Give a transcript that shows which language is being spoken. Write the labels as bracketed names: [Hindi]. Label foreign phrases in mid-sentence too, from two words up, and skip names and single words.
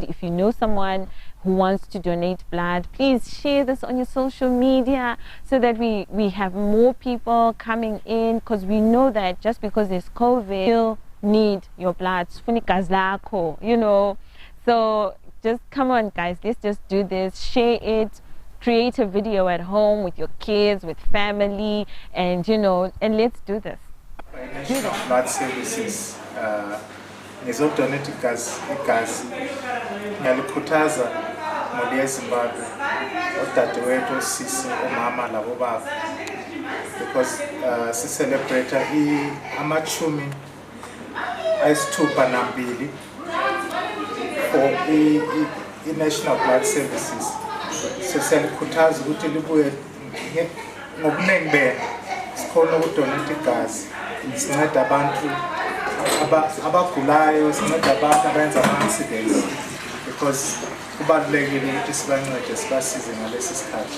[English] If you know someone who wants to donate blood, please share this on your social media so that we have more people coming in, because we know that just because there's COVID, you'll need your blood, you know. So just come on guys, let's just do this, share it, create a video at home with your kids, with family, and you know, and let's do this. [North Ndebele] National Blood Services ngizodonate igazi ngiyalikhuthaza muli eZimbabwe odadewethu osisi omama labo baba, because si-celebrate amachumi ayisithupha nambili for i-National Blood Services. So siyalikhuthaza ukuthi libuye ngobuningi benu sikhona ukudonate igazi, sinceda abantu abagulayo, sinceda abantu abenza ama-accidents, because kubalulekile ukuthi sibancede, sibasize ngalesi sikhathi.